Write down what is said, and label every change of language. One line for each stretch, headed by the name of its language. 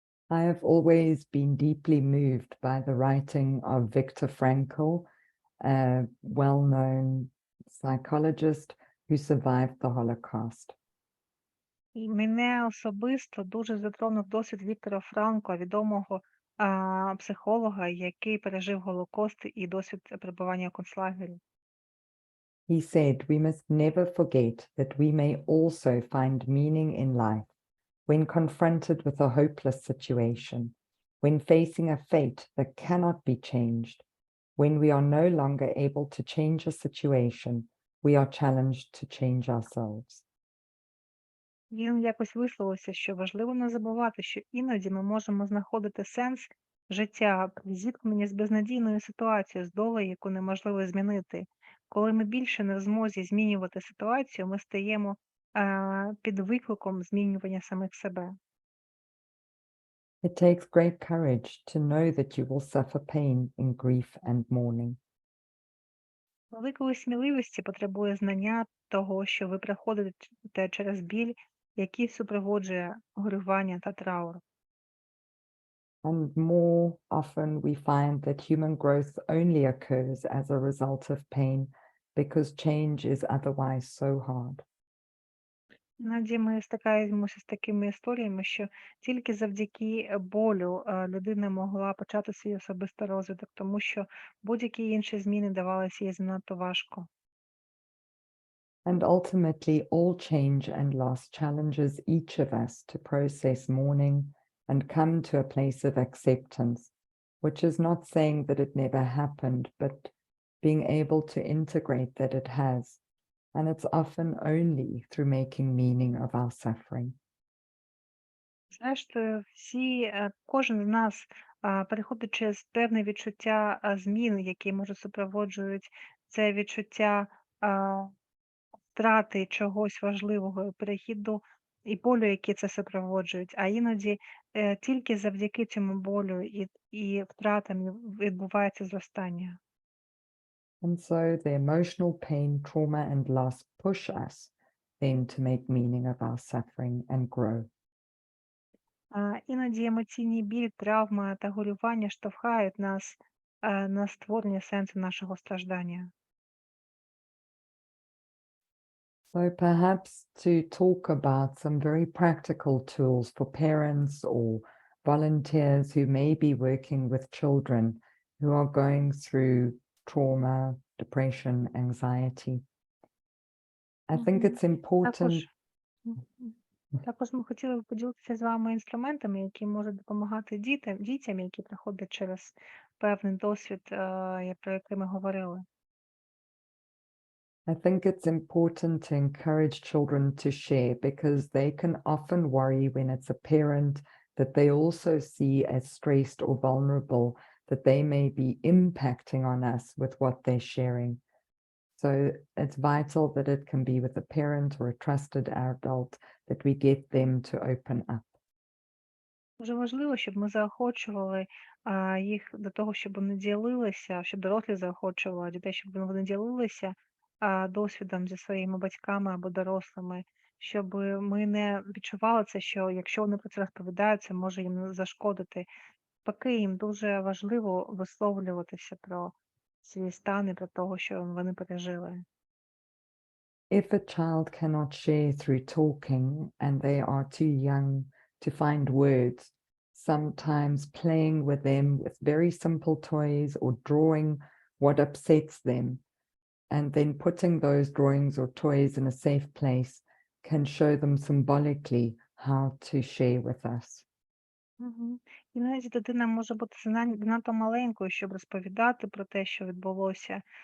English: I have always been deeply moved by the writing of Viktor Frankl, a well-known psychologist who survived the Holocaust.
Ukrainian: І мене особисто дуже затронув досвід Віктора Франкла, відомого психолога, який пережив Голокост і досвід перебування у концлагері.
English: He said, "We must never forget that we may also find meaning in life when confronted with a hopeless situation, when facing a fate that cannot be changed, when we are no longer able to change a situation, we are challenged to change ourselves."
Ukrainian: Він якось висловився, що важливо не забувати, що іноді ми можемо знаходити сенс життя при зіткненні з безнадійною ситуацією, з долею, яку неможливо змінити. Коли ми більше не в змозі змінювати ситуацію, ми стаємо під викликом змінювання самих себе.
English: It takes great courage to know that you will suffer pain in grief and mourning.
Ukrainian: Великої сміливості потребує знання того, що ви проходите через біль, який супроводжує горювання та траур.
English: And more often we find that human growth only occurs as a result of pain because change is otherwise so hard.
Ukrainian: Іноді ми стикаємося з такими історіями, що тільки завдяки болю людина могла почати свій особистий розвиток, тому що будь-які інші зміни давалися їй занадто важко.
English: And ultimately, all change and loss challenges each of us to process mourning and come to a place of acceptance, which is not saying that it never happened, but being able to integrate that it has. And it's often only through making meaning of our suffering.
Ukrainian: Зрештою, кожен з нас переходить через певне відчуття змін, які може супроводжують це відчуття втрати чогось важливого, перехіду і болю, які це супроводжують. А іноді тільки завдяки цьому болю і втратам відбувається зростання.
English: And so the emotional pain, trauma, and loss push us then to make meaning of our suffering and grow.
Ukrainian: Іноді емоційний біль, травма та горювання штовхають нас на створення сенсу нашого страждання.
English: So perhaps to talk about some very practical tools for parents or volunteers who may be working with children who are going through trauma, depression, anxiety. I think it's important.
Ukrainian: Також ми хотіли б поділитися з вами інструментами, які можуть допомагати дітям, які проходять через певний досвід, про який ми говорили.
English: I think it's important to encourage children to share because they can often worry when it's a parent that they also see as stressed or vulnerable, that they may be impacting on us with what they're sharing. So it's vital that it can be with a parent or a trusted adult that we get them to open up.
Ukrainian: Дуже важливо, щоб ми заохочували їх до того, щоб вони ділилися, щоб дорослі заохочували дітей, щоб вони ділилися досвідом зі своїми батьками або дорослими, щоб ми не відчували це, що якщо вони про це розповідають, це може їм зашкодити. Поки їм дуже важливо висловлюватися про свій стан і про того, що вони пережили.
English: If a child cannot share through talking and they are too young to find words, sometimes playing with them with very simple toys or drawing what upsets them, and then putting those drawings or toys in a safe place can show them symbolically how to share with us. Мгм.
Ukrainian: Іноді дитина може бути занадто маленькою, щоб розповідати про те, що відбулося.